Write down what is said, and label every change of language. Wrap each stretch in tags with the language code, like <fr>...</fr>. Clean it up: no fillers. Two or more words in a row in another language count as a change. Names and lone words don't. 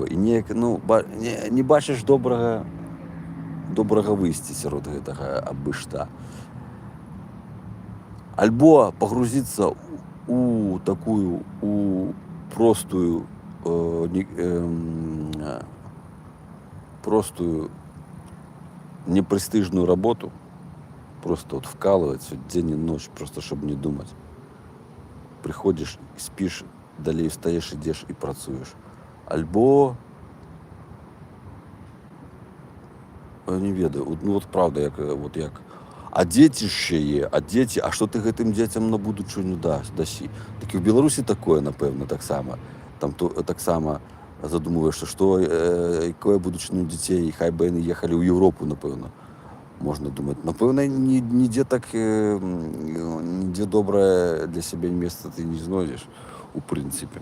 <be>І неяк, не бачыш добрага выйсця сярод гэтага абы-шта. Альбо пагрузіцца</be> <ru>у такую, простую непрестижную работу, просто вот вкалывать день и ночь, просто чтобы не думать. Приходишь, спишь, далее встаешь, идешь и працуешь.</ru> <be>Альбо, не ведаю, правда, як. А дзеці</be> <uk>ще є,</uk> <be>а што ты гэтым дзецям на будучыню дасі? Так і ў Беларусі такое, напэўна, таксама. Там таксама задумываешься, што якое будучыню дзяцей, хай бы яны ехалі ў Еўропу, напэўна. Можна думаць. Напэўна, нідзе добрае для сябе месца ты не знойдзеш, у прынцыпе.</be>